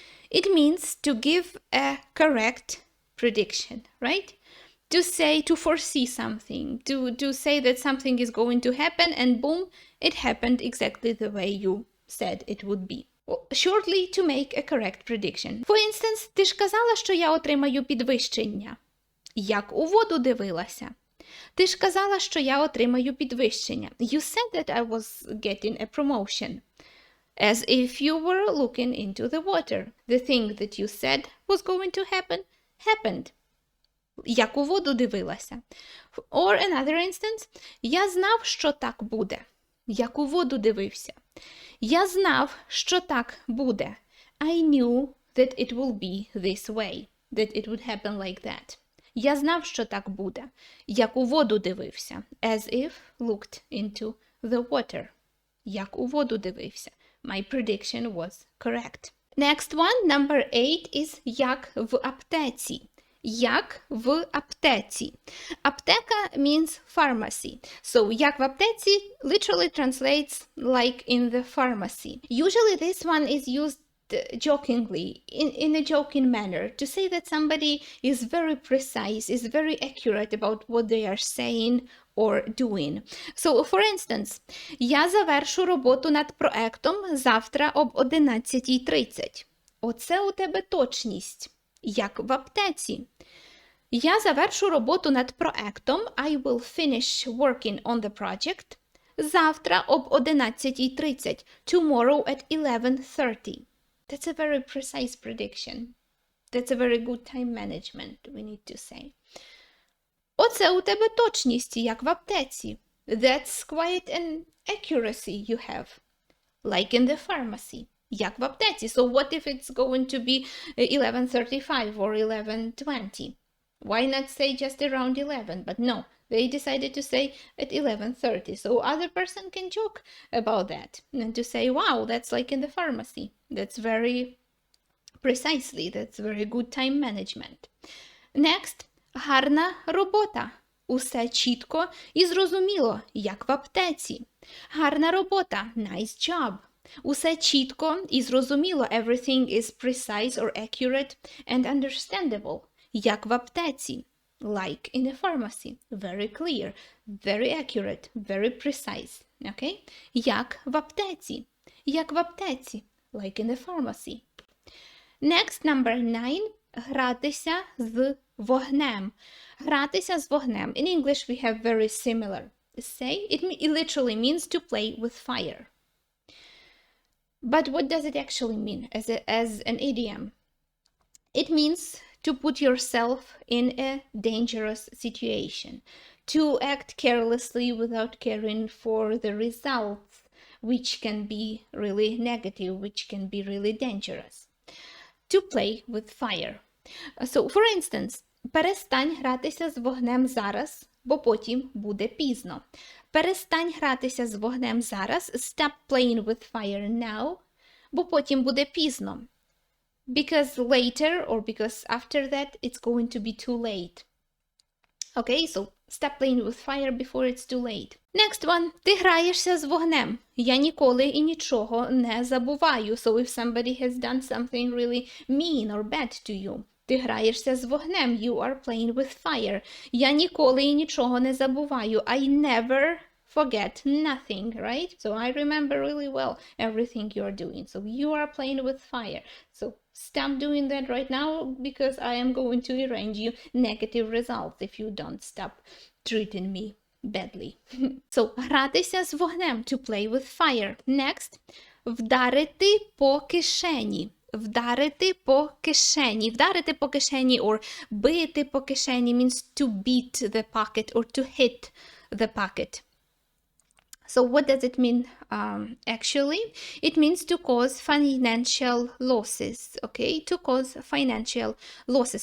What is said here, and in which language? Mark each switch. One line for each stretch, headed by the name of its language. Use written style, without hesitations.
English: It means to give a correct prediction, right? To say, to foresee something, to say that something is going to happen and boom, it happened exactly the way you said it would be. Well, shortly, to make a correct prediction.
Ukrainian: For instance, ти ж казала, що я отримаю підвищення. Як у воду дивилася. Ти ж казала, що я отримаю підвищення.
English: You said that I was getting a promotion. As if you were looking into the water. The thing that you said was going to happen, happened.
Ukrainian: Як у воду дивилася.
English: Or another instance.
Ukrainian: Я знав, що так буде. Як у воду дивився. Я знав, що так буде.
English: I knew that it will be this way. That it would happen like that.
Ukrainian: Я знав, що так буде. Як у воду дивився.
English: As if looked into the water.
Ukrainian: Як у воду дивився.
English: My prediction was correct. Next one, number 8, is
Ukrainian: як в аптеці. Як в аптеці.
English: Аптека means pharmacy. So,
Ukrainian: як в аптеці
English: literally translates like in the pharmacy. Usually this one is used jokingly, in a joking manner, to say that somebody is very precise, is very accurate about what they are saying or doing. So, for instance,
Ukrainian: я завершу роботу над проектом завтра об 11:30. Оце у тебе точність, як в аптеці. Я завершу роботу над проектом,
English: I will finish working on the project,
Ukrainian: завтра об 11:30,
English: tomorrow at 11:30. That's a very precise prediction. That's a very good time management, we need to say.
Ukrainian: Оце у тебе точність, як в аптеці.
English: That's quite an accuracy you have, like in the pharmacy.
Ukrainian: Як в аптеці.
English: So what if it's going to be 11:35 or 11:20? Why not say just around 11? But no, they decided to say at 11:30. So other person can joke about that and to say, wow, that's like in the pharmacy. That's very precisely, that's very good time management.
Ukrainian: Next, гарна робота. Усе чітко і зрозуміло, як в аптеці. Гарна робота.
English: Nice job.
Ukrainian: Усе чітко і зрозуміло.
English: Everything is precise or accurate and understandable.
Ukrainian: Як в аптеці.
English: Like in a pharmacy. Very clear, very accurate, very precise.
Ukrainian: Okay? Як в аптеці. Як в аптеці.
English: Like in the pharmacy. Next, number 9.
Ukrainian: Гратися з вогнем. Гратися з вогнем.
English: In English we have very similar say. It literally means to play with fire. But what does it actually mean as an idiom? It means to put yourself in a dangerous situation, to act carelessly without caring for the results, which can be really negative, which can be really dangerous. To play with fire. So, for instance,
Ukrainian: перестань гратися з вогнем зараз, бо потім буде пізно. Перестань гратися з вогнем зараз,
English: stop playing with fire now,
Ukrainian: бо потім буде пізно.
English: Because later or because after that it's going to be too late. Okay, so stop playing with fire before it's too late. Next one.
Ukrainian: Ти граєшся з вогнем. Я ніколи і нічого не забуваю.
English: So if somebody has done something really mean or bad to you.
Ukrainian: Ти граєшся з вогнем.
English: You are playing with fire.
Ukrainian: Я ніколи і нічого не забуваю.
English: I never forget nothing, right? So I remember really well everything you're doing. So you are playing with fire. So stop doing that right now because I am going to arrange you negative results if you don't stop treating me badly. So,
Ukrainian: гратися з вогнем,
English: to play with fire.
Ukrainian: Next, вдарити по кишені. Вдарити по кишені. Вдарити по кишені
English: or
Ukrainian: бити по кишені
English: means to beat the pocket or to hit the pocket. So what does it mean actually? It means to cause financial losses, okay? To cause financial losses.